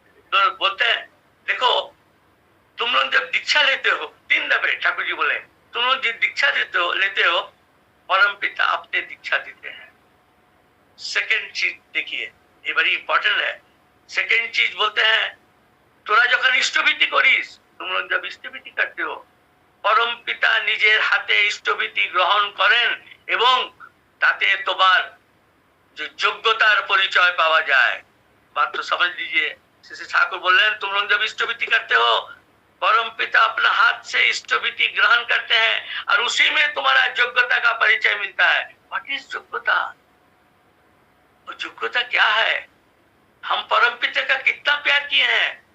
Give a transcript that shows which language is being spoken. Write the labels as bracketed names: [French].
[Hindi] तो बोलते हैं देखो तुम लोग जब दीक्षा लेते हो, 3 दफे ठाकुर जी बोले तुम लोग जब दीक्षा लेते हो परम पिता अपने दीक्षा देते हैं। सेकंड चीज देखिए, ये बड़ी इंपॉर्टेंट है। सेकंड चीज बोलते हैं [Bangla] তোরা যখন ইষ্টভীতি করিস, তোমরা जब ইষ্টভীতি करते हो, পরম পিতা নিজের হাতে ইষ্টভীতি গ্রহণ করেন এবং তাতে তোমার যে যোগ্যতার পরিচয় পাওয়া যায়। [Hindi] बात तो समझ लीजिए। श्री ठाकुर बोल रहे हैं तुम लोग जब इष्टभीति करते हो, परम पिता अपना हाथ से इष्टभीति ग्रहण करते हैं और उसी में तुम्हारा योग्यता का परिचय मिलता है। [English] what is [Hindi] योग्यता? वो योग्यता क्या है? हम परम पिता का कितना प्यार किए हैं।